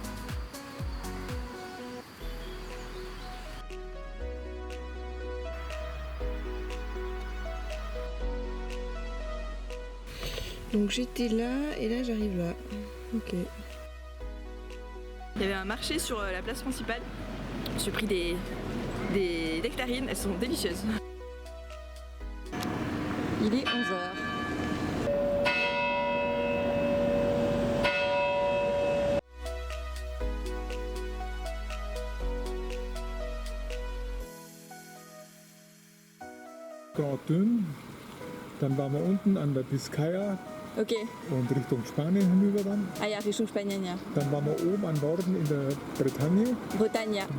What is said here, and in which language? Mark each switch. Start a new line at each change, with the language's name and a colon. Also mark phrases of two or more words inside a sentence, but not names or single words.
French: Donc j'étais là et là j'arrive là. Ok. Il y avait un marché sur la place principale. J'ai pris des nectarines, elles sont délicieuses. Il est 11h.
German: Dünn, dann waren wir unten an der Biskaya Ok. und Richtung Spanien hinüber dann. Ah ja, Richtung Spanien, ja. Dann waren wir oben am Norden in der Bretagne, Bretagne, ja.